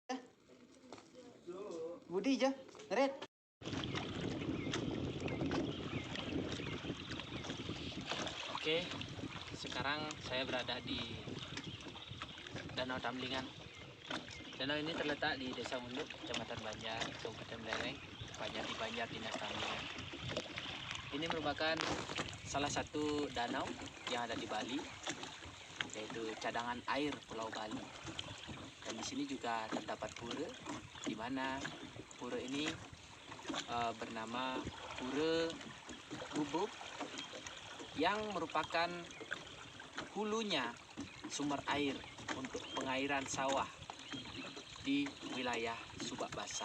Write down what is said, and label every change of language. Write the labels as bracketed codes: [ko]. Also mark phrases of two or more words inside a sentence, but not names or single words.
[id] Budi aja, red. Oke, sekarang saya berada di Danau Tamlingan. Danau ini terletak di Desa Munduk, Kecamatan Banjar, Kabupaten Lereng, tepatnya di Banjar, Dinas Tamlingan. Ini merupakan salah satu danau yang ada di Bali, yaitu cadangan air Pulau Bali. Dan di sini juga terdapat pura, di mana pura ini bernama pura gubuk yang merupakan hulunya sumber air untuk pengairan sawah di wilayah Subak Basah.